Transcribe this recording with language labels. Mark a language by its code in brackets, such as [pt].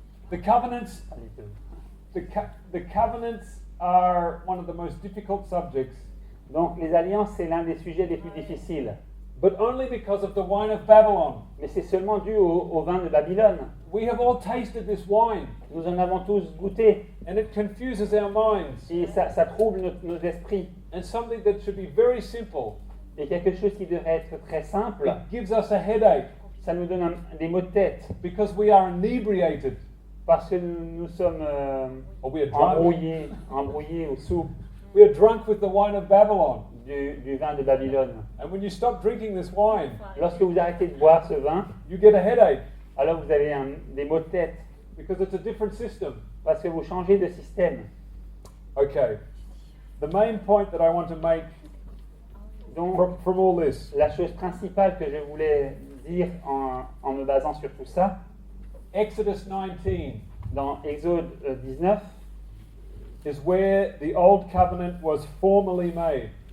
[en] The covenants, the covenants are one of the most difficult subjects, [fr] Donc les alliances, c'est l'un des sujets les plus difficiles. [en] but only because of the wine of Babylon. [fr] Mais c'est seulement dû au vin de Babylone. [en] We have all tasted this wine, [fr] Nous en avons tous goûté [en] and it confuses our minds. [fr] et ça trouble nos esprits. [en] And something that should be very simple [fr] Et quelque chose qui devrait être très simple, [en] it gives us a headache [fr] ça nous donne des maux de tête [en] because we are inebriated [fr] parce que nous sommes [en] or we are drunk. [fr] embrouillés au sou [en] We are drunk with the wine of Babylon. [fr] du vin de Babylone. [en] And when you stop drinking this wine, [fr] Lorsque vous arrêtez de boire ce vin, [en] you get a headache [fr] alors vous avez des maux de tête [en] because it's a different system. [fr] parce que vous changez de système. [en] Okay. The main point that I want to make [fr] Donc, [en] from all this, [fr] la chose principale que je voulais dire en me basant sur tout ça, [en] Exodus 19 [fr] dans Exode 19, [en] is where the old covenant was formally made.